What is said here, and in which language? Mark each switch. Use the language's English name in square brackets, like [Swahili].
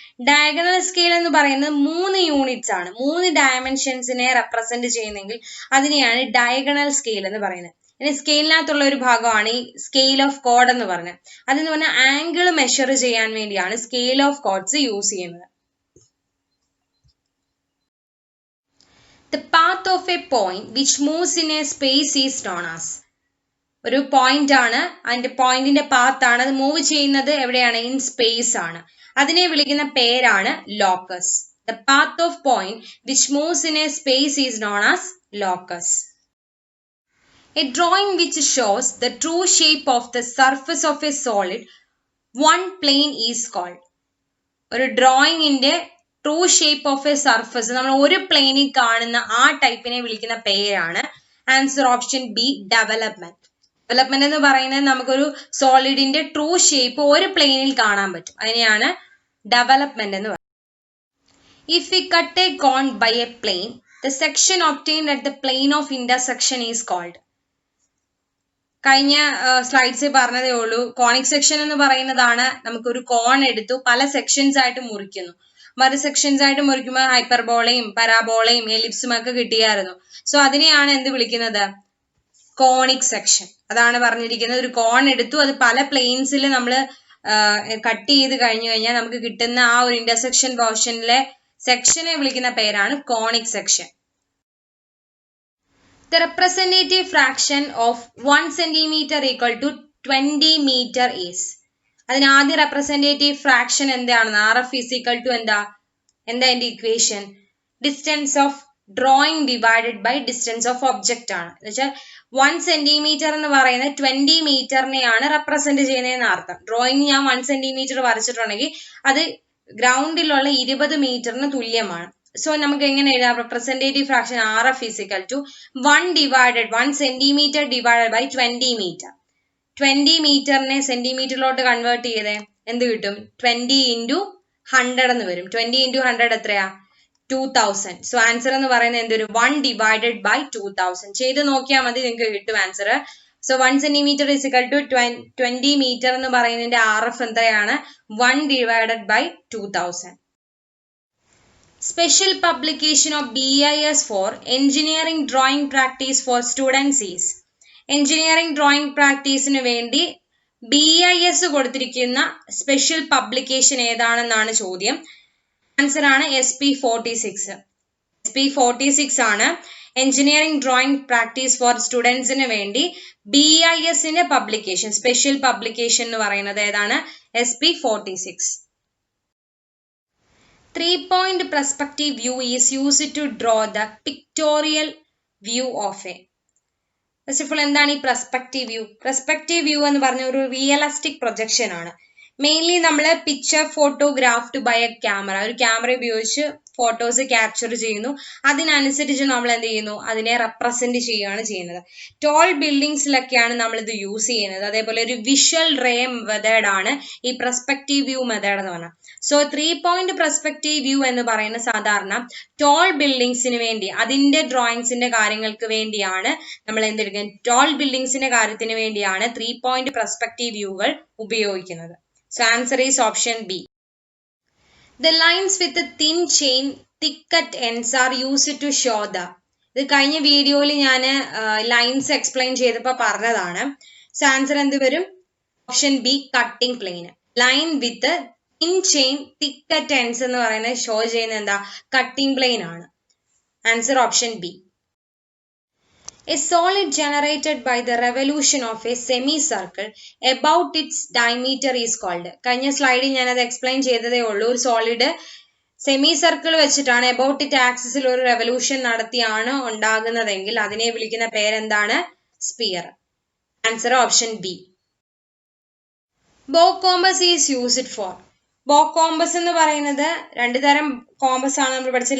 [Malayalam] Diagonal scale എന്ന് പറയുന്നത് 3 units ആണ്. 3 ഡയമെൻഷൻസിനെ റെപ്രസെന്റ് ചെയ്യുന്നെങ്കിൽ അതിനെയാണ് ഡയഗണൽ സ്കെയിൽ എന്ന് പറയുന്നത്. ഇനി സ്കെയിലിനകത്തുള്ള ഒരു ഭാഗമാണ് ഈ സ്കെയിൽ ഓഫ് കോഡ് എന്ന് പറഞ്ഞത്. അതെന്ന് പറഞ്ഞാൽ ആംഗിൾ മെഷർ ചെയ്യാൻ വേണ്ടിയാണ് സ്കെയിൽ ഓഫ് കോഡ്സ് യൂസ് ചെയ്യുന്നത്. [English] The path of a point which moves in a space is known as. [Malayalam] ഒരു പോയിന്റ് ആണ്, അതിന്റെ പോയിന്റിന്റെ പാത്ത് ആണ്, അത് മൂവ് ചെയ്യുന്നത് എവിടെയാണ്? ഇൻ സ്പേസ് ആണ്. അതിനെ വിളിക്കുന്ന പേരാണ് locus. [English] The path of point which moves in a space is known as locus. A drawing which shows the true shape of the surface of a solid one plane is called. [Malayalam] ഒരു ഡ്രോയിങ്ങിന്റെ true shape of A surface നമ്മൾ ഒരു പ്ലെയിനിൽ കാണുന്ന ആ ടൈപ്പിനെ വിളിക്കുന്ന പേരാണ്. Answer option B, development. Development എന്ന് പറയുന്നത് നമുക്കൊരു സോളിഡിന്റെ ട്രൂ ഷേപ്പ് ഒരു പ്ലെയിനിൽ കാണാൻ പറ്റും. അതിനെയാണ് ഡെവലപ്മെന്റ് എന്ന് പറയുന്നത്. [English] If we cut a cone by a plane, the section obtained at the plane of intersection is called. [Malayalam] കഴിഞ്ഞ സ്ലൈഡ്സിൽ പറഞ്ഞതേ ഉള്ളൂ. കോണിക് സെക്ഷൻ എന്ന് പറയുന്നതാണ് നമുക്കൊരു കോൺ എടുത്തു പല സെക്ഷൻസ് ആയിട്ട് മുറിക്കുന്നു. സെക്ഷൻസ് ആയിട്ട് മുറിക്കുമ്പോൾ ഹൈപ്പർബോളയും പരാബോളയും എലിപ്സും ഒക്കെ കിട്ടിയായിരുന്നു. സോ അതിനെയാണ് എന്ത് വിളിക്കുന്നത്? Conic section. അതാണ് പറഞ്ഞിരിക്കുന്നത്. ഒരു കോൺ എടുത്തു, അത് പല പ്ലെയിൻസിൽ നമ്മൾ കട്ട് ചെയ്ത് കഴിഞ്ഞു കഴിഞ്ഞാൽ നമുക്ക് കിട്ടുന്ന ആ ഒരു ഇന്റർസെക്ഷൻ പോർഷനിലെ സെക്ഷനെ വിളിക്കുന്ന പേരാണ് conic section. [English] The representative fraction of 1 centimeter equal to 20 meter is. [Malayalam] അതിന് ആദ്യ റെപ്രസെന്റേറ്റീവ് ഫ്രാക്ഷൻ എന്താണെന്ന്? [English] RF is equal to [Malayalam] എന്താ എന്റെ equation? Distance of drawing divided by distance of object ആണ്. എന്ന് വെച്ചാൽ 1 സെന്റിമീറ്റർ എന്ന് പറയുന്നത് 20 മീറ്ററിനെയാണ് റെപ്രസെന്റ് ചെയ്യുന്നതെന്ന് അർത്ഥം. ഡ്രോയിങ് ഞാൻ 1 സെന്റിമീറ്റർ വരച്ചിട്ടുണ്ടെങ്കിൽ അത് ഗ്രൗണ്ടിലുള്ള 20 മീറ്ററിന് തുല്യമാണ്. സോ നമുക്ക് എങ്ങനെ എഴുതാം? Representative fraction [English] RF is equal to [Malayalam] 1 centimetre divided by 20 metre. 20 മീറ്ററിനെ സെന്റിമീറ്ററിലോട്ട് convert ചെയ്തേ എന്ത് കിട്ടും? 20 into 100 എന്ന് വരും. 20 into 100 എത്രയാ? 2000. സോ ആൻസർ എന്ന് പറയുന്നത് എന്തൊരു 1 divided by 2000. ചെയ്ത് നോക്കിയാൽ മതി, നിങ്ങൾക്ക് കിട്ടും answer. So [English] 1 centimeter is equal to 20 meter [Malayalam] എന്ന് പറയുന്നതിന്റെ RF എത്രയാണ്? [English] 1 divided by 2000. Special publication of BIS for engineering drawing practice for students is. [Malayalam] Engineering drawing practiceന് വേണ്ടി BIS കൊടുത്തിരിക്കുന്ന സ്പെഷ്യൽ പബ്ലിക്കേഷൻ ഏതാണെന്നാണ് ചോദ്യം. ആൻസർ ആണ് SP46. SP46 ആണ് എഞ്ചിനീയറിംഗ് ഡ്രോയിങ് പ്രാക്ടീസ് ഫോർ സ്റ്റുഡൻസിന് വേണ്ടി BIS-ന്റെ പബ്ലിക്കേഷൻ, സ്പെഷ്യൽ പബ്ലിക്കേഷൻ എന്ന് പറയുന്നത് ഏതാണ്? SP46. [English] 3-point perspective view is used to draw the pictorial view of a. [Malayalam] First of all എന്താണ് ഈ പെർസ്പെക്റ്റീവ് വ്യൂ? പെർസ്പെക്റ്റീവ് വ്യൂ എന്ന് പറഞ്ഞ ഒരു റിയലിസ്റ്റിക് പ്രൊജക്ഷൻ ആണ്. മെയിൻലി നമ്മൾ picture photographed by A camera, ഒരു ക്യാമറ ഉപയോഗിച്ച് ഫോട്ടോസ് ക്യാപ്ചർ ചെയ്യുന്നു. അതിനനുസരിച്ച് നമ്മൾ എന്ത് ചെയ്യുന്നു? അതിനെ റെപ്രസെന്റ് ചെയ്യുകയാണ് ചെയ്യുന്നത്. ടോൾ ബിൽഡിങ്സിലൊക്കെയാണ് നമ്മൾ ഇത് യൂസ് ചെയ്യുന്നത്. അതേപോലെ ഒരു വിഷ്വൽ റേ മെത്തേഡ് ആണ് ഈ പെർസ്പെക്റ്റീവ് വ്യൂ മെത്തേഡ് എന്ന് പറഞ്ഞാൽ. സോ 3-point പെർസ്പെക്റ്റീവ് വ്യൂ എന്ന് പറയുന്ന സാധാരണ ടോൾ ബിൽഡിങ്സിന് വേണ്ടി, അതിന്റെ ഡ്രോയിങ്സിന്റെ കാര്യങ്ങൾക്ക് വേണ്ടിയാണ് നമ്മൾ എന്തെടുക്കുന്നത്? ടോൾ ബിൽഡിങ്സിന്റെ കാര്യത്തിന് വേണ്ടിയാണ് 3-point പെർസ്പെക്റ്റീവ് വ്യൂകൾ ഉപയോഗിക്കുന്നത്. [English] So answer is option B. The lines with a thin chain thick at ends are used to show the. [Malayalam] ഇത് കഴിഞ്ഞ വീഡിയോയിൽ ഞാൻ ലൈൻസ് എക്സ്പ്ലെയിൻ ചെയ്തപ്പോൾ പറഞ്ഞതാണ്. സോ ആൻസർ എന്ത് വരും? Option B, cutting plain. Line with thin chain thick at ends എന്ന് പറയുന്നത് ഷോ ചെയ്യുന്ന എന്താ? കട്ടിംഗ് പ്ലെയിൻ ആണ്. Answer option B. [English] A solid generated by the revolution of a semicircle about its diameter is called. [Malayalam] കഴിഞ്ഞ സ്ലൈഡിൽ ഞാൻ അത് explain ചെയ്തതേ ഉള്ളൂ. ഒരു സോളിഡ് സെമി സർക്കിൾ വെച്ചിട്ടാണ് എബൌട്ട് ഇറ്റ് ആക്സിസിൽ ഒരു റെവല്യൂഷൻ നടത്തിയാണ് ഉണ്ടാകുന്നതെങ്കിൽ അതിനെ വിളിക്കുന്ന പേരെന്താണ്? സ്പിയർ. Answer option B. ബോ കോമ്പസ് ഈസ് യൂസ്ഡ് ഫോർ. ബോ കോമ്പസ് എന്ന് പറയുന്നത് രണ്ട് തരം കോമ്പസ് ആണ് നമ്മൾ പഠിച്ചത്.